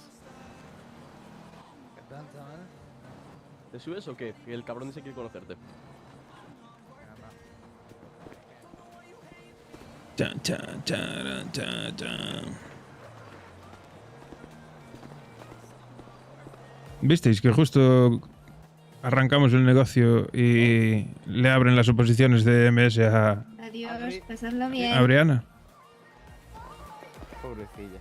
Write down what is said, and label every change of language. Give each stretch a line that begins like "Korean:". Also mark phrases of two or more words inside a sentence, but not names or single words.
Spanish: ¿Qué tal, chaval? ¿Te subes o qué? Que el cabrón dice que quiere conocerte. Chan, chan, charan, chan, chan. ¿Visteis que justo arrancamos el negocio y le abren las oposiciones de MS a Adiós, pasadlo bien. Brianna? Pobrecilla.